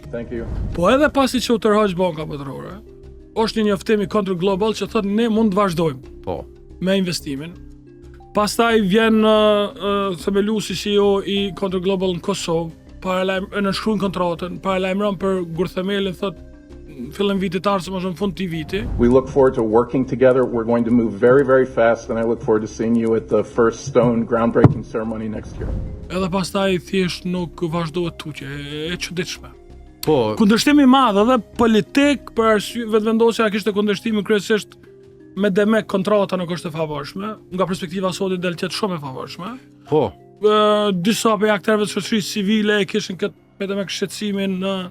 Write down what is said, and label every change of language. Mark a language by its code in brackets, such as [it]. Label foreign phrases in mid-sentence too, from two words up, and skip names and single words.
[sq] Po edhe pasi që u tërhoq Banka Botërore, është një njoftim i Counter Global që thotë ne mund të vazhdojmë me investimin. Pastaj vjen themeluesi CEO i Counter Global në Kosovë, nënshkruan kontratën, paralajmëron për gurthemelin, thotë fillim vitit ardhshëm ose në fund të vitit. [en] We look forward to working together. We're going to move very, very fast, and I look forward to seeing you at the first stone groundbreaking ceremony next year. [sq] Edhe pastaj thjesht nuk vazhdohet tutje, e çuditshme. Po, Kundërshtimi i madh edhe politik për arsye vetëvendosja kishte kundërshtimin kryesisht me Demek kontrata nuk është e favorshme, nga perspektiva sotit del tjetë shumë e favorshme. po, Disa prej aktorëve të shoqërisë civile kishin këtë me Demek shqetësimin